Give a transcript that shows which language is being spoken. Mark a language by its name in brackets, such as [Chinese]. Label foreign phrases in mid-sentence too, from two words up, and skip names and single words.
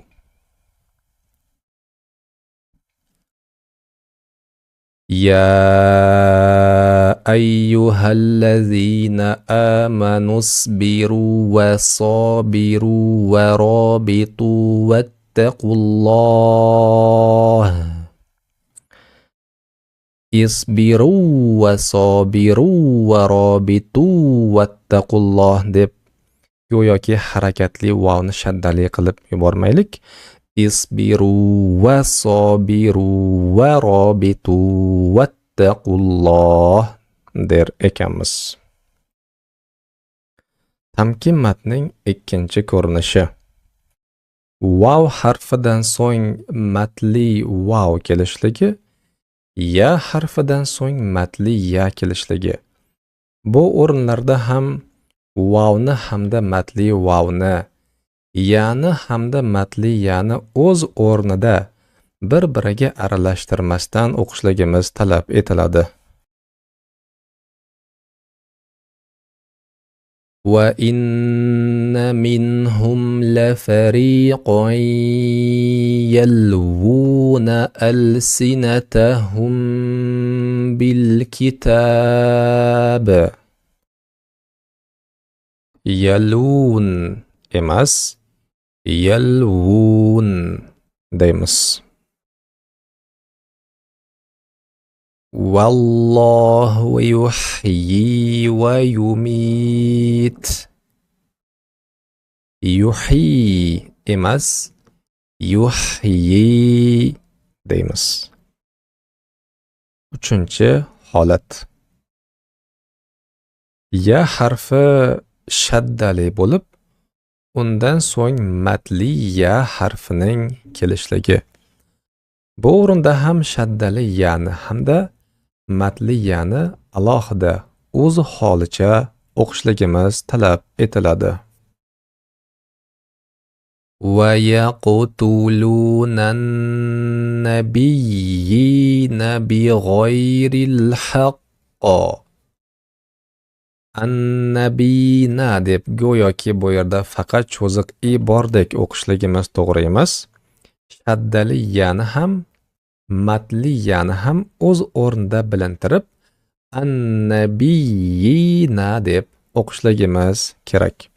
[Arabic] يا أيها الذين آمنوا اصبروا وصابروا ورابطوا واتقوا الله. اصبروا وصابروا ورابطوا واتقوا الله [Uzbek] deb go'yoki harakatli vavni shaddali qilib yubormaylik. [Arabic] اصبروا وصابروا ورابطوا واتقوا الله [Uzbek] der ekanmiz. Tamkin matning ikkinchi ko'rinishi. Vav harfidan so'ng matli vav kelishligi, ya harfidan so'ng matli ya kelishligi. Bu o'rinlarda ham vavni hamda matli vavni, yani hamda matli yani o'z o'rnida bir-biriga aralashtirmasdan o'qishligimiz talab etiladi. [Arabic] وَإِنَّ مِنْهُمْ لَفَرِيقًا يَلْوُونَ أَلْسِنَتَهُمْ بِالْكِتَابِ. [Uzbek] يَلْوُونَ emas, يَلْوُونَ deymiz. [Arabic] والله يحيي ويميت. [Uzbek] يحيي emas, yuhyi deymiz. Uchinchi holat. Ya harfi shaddali bo'lib, undan so'ng matli ya harfining kelishligi. Bu o'rinda ham shaddali yani hamda matli yani alohida o'z holicha o'qishligimiz talab etiladi. [Arabic] وَيَقْتُلُونَ النَّبِيِّينَ بِغَيْرِ الْحَقِّ. [Uzbek] Annabiyna deb go'yoki bu yerda faqat cho'ziq i bordek o'qishligimiz to'g'ri emas. Shaddali yani ham matli yani ham o'z o'rnida bilintirib annabiyina deb o'qishligimiz kerak.